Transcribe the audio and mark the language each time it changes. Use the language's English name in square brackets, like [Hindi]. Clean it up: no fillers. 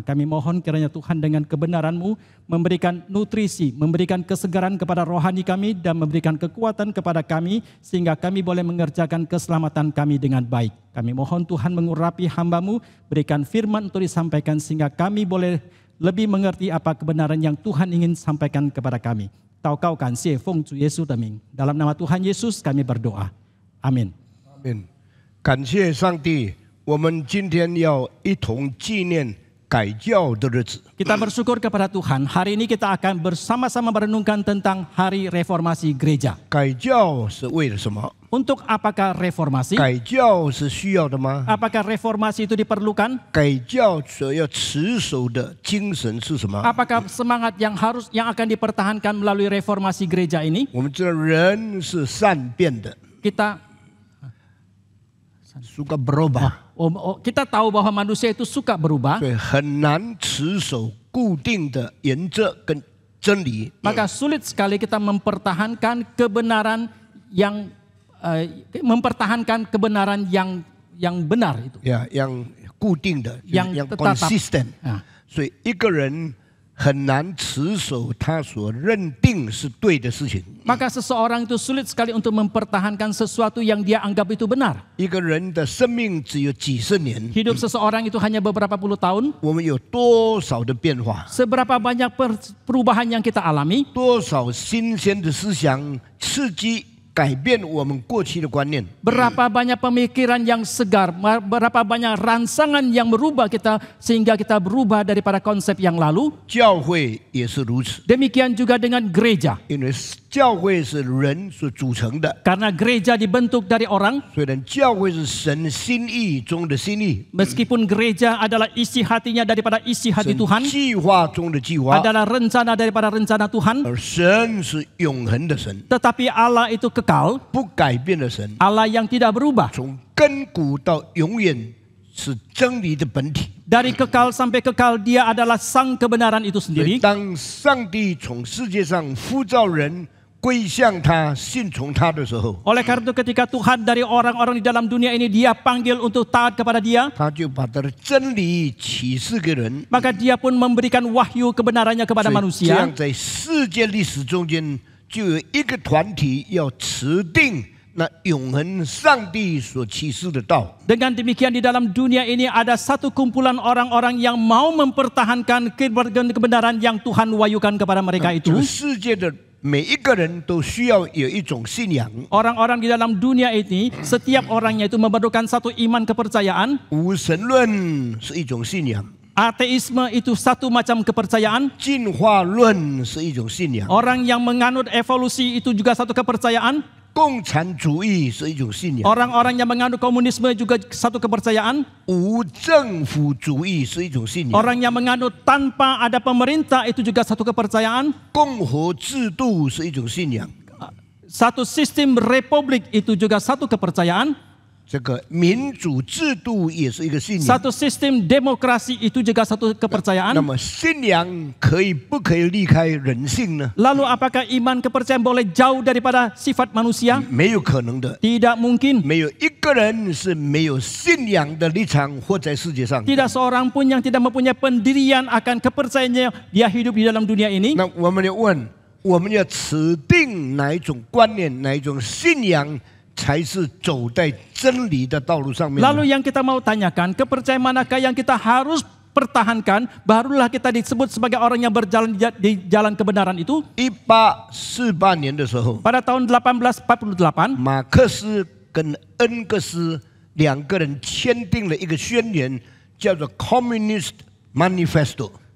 [Indonesian] Kami mohon kiranya Tuhan dengan kebenaran-Mu memberikan nutrisi, memberikan kesegaran kepada rohani kami dan memberikan kekuatan kepada kami sehingga kami boleh mengerjakan keselamatan kami dengan baik. Kami mohon Tuhan mengurapi hamba-Mu, berikan firman untuk disampaikan sehingga kami boleh lebih mengerti apa kebenaran yang Tuhan ingin sampaikan kepada kami. [Chinese] 祷告感谢奉主耶稣的名 [Indonesian] dalam nama Tuhan Yesus kami berdoa. Amin. Amin. [Chinese] 感谢上帝，我们今天要一同纪念改教的日子。 [Indonesian] Kita bersyukur kepada Tuhan. Hari ini kita akan bersama-sama merenungkan tentang hari reformasi gereja. [Chinese] 改教是为了什么？ [Indonesian] Untuk apakah reformasi? [Chinese] 改教是需要的吗？ [Indonesian] Apakah reformasi itu diperlukan? [Chinese] 改教所要持守的精神是什么？ [Indonesian] Apakah semangat yang akan dipertahankan melalui reformasi gereja ini? [Chinese] 我们知道人是善变的， [Indonesian] Kita suka berubah， kita tahu bahwa manusia itu suka berubah. [Chinese] 所以很难持守固定的原则跟真理。 [Indonesian] Maka sulit sekali kita mempertahankan kebenaran yang benar itu. [Chinese] yang固定的， [Indonesian] yang yang tetap. [English] consistent。 Ah. [Chinese] 所以一个人很难持守他所认定是对的事情。 [Indonesian] Maka seseorang itu sulit sekali untuk mempertahankan sesuatu yang dia anggap itu benar. [Chinese] 一个人的生命只有几十年， [Indonesian] Hidup seseorang itu hanya beberapa puluh tahun. [Chinese] 我们有多少的变化， [Indonesian] Seberapa banyak perubahan yang kita alami, [Chinese] 多少新鲜的思想刺激改变我们过去的观念。 [Indonesian] berapa banyak pemikiran yang segar, berapa banyak rangsangan yang merubah kita sehingga kita berubah daripada konsep yang lalu. [Chinese] 教会也是如此， [Indonesian] Demikian juga dengan gereja. [Chinese] 因为教会是人所组成的， [Indonesian] Karena gereja dibentuk dari orang, [Chinese] 虽然教会是神心意中的心意， [Indonesian] meskipun gereja adalah isi hatinya daripada isi hati [Chinese] 神 [Indonesian] Tuhan, [Chinese] 计划中的计划， [Indonesian] adalah rencana daripada rencana Tuhan, [Chinese] 而神是永恒的神， [Indonesian] tetapi Allah itu kekal, [Chinese] 不改变的神， [Indonesian] Allah yang tidak berubah. [Chinese] 从亘古到永远是真理的本体。 [Indonesian] Dari kekal sampai kekal dia adalah sang kebenaran itu [Chinese] 所以 [Indonesian] sendiri. [Chinese] 当上帝从世界上呼召人归向他、信从他的时候， [Indonesian] Oleh karena itu ketika Tuhan dari orang-orang di dalam dunia ini dia panggil untuk taat kepada dia, [Chinese] 他就把他的真理启示给人。 [Indonesian] maka dia pun memberikan wahyu kebenarannya kepada [Chinese] 所以这 [Indonesian] manusia. [Chinese] 样在世界历史中间，就有一个团体要持定那永恒上帝所启示的道。 [Indonesian] Dengan demikian di dalam dunia ini ada satu kumpulan orang-orang yang mau mempertahankan kebenaran yang Tuhan wahyukan kepada mereka [Chinese] 这个世界的每一个人都需要有一种信仰， [Indonesian] Orang-orang di dalam dunia ini, setiap orangnya itu memerlukan satu iman kepercayaan. [Chinese] 无神论是一种信仰， [Indonesian] Ateisme itu satu macam kepercayaan. [Chinese] 进化论是一种信仰， [Indonesian] Orang yang menganut evolusi itu juga satu kepercayaan. [Chinese] 共产主义是一种信仰， [Indonesian] Orang-orang yang menganut komunisme juga satu kepercayaan. [Chinese] 无政府主义是一种信仰， [Indonesian] Orang yang menganut tanpa ada pemerintah itu juga satu kepercayaan. [Chinese] 共和制度是一种信仰， [Indonesian] Satu sistem republik itu juga satu kepercayaan. [Chinese] 这个民主制度也是一个信仰。 [Indonesian] Satu sistem demokrasi itu juga satu [Chinese] 那 [Indonesian] kepercayaan. [Chinese] 么信仰不可以离开人性呢？ [Indonesian] Lalu apakah iman kepercayaan boleh jauh daripada sifat manusia? [Chinese] 没有可能的。 [Indonesian] Tidak mungkin. [Chinese] 没有一个人是没有信仰的立场活在世界上。 [Indonesian] Tidak seorang pun yang tidak mempunyai pendirian akan kepercayaannya dia hidup di dalam dunia ini. [Chinese] 那我们要问，我们要持定哪一种观念、哪一种信仰，才是走在真理的道路上面呢？ [Indonesian] Lalu yang kita mau tanyakan, kepercayaan manakah yang kita harus pertahankan, barulah kita disebut sebagai orang yang berjalan di jalan kebenaran itu. [Chinese] 1848年的时候， [Indonesian] Pada tahun 1848, [Chinese] 马克思跟恩格斯两个人签订了一个宣言，叫做 Communist Manifesto。